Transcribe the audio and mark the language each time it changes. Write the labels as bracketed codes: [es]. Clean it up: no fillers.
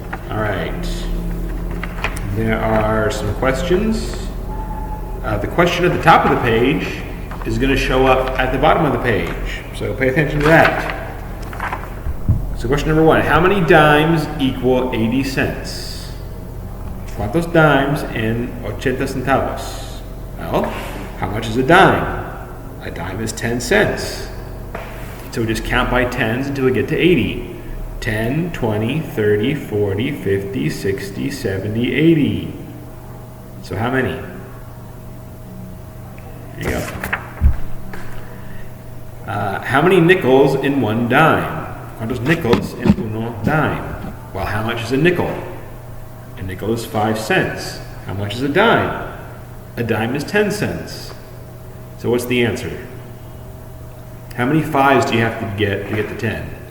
[en] All right. There are some questions. The question at the top of the page is going to show up at the bottom of the page. So pay attention to that. So question number 1, how many dimes equal 80 cents? [es] ¿Cuántos dimes en 80 centavos? [en] Well, how much is a dime? A dime is 10 cents. So we just count by tens until we get to 80. 10, 20, 30, 40, 50, 60, 70, 80. So how many? There you go. How many nickels in one dime? [es] ¿Cuántos nickels en uno dime? [en] Well, how much is a nickel? A nickel is 5 cents. How much is a dime? A dime is 10 cents. So what's the answer? How many 5s do you have to get to 10?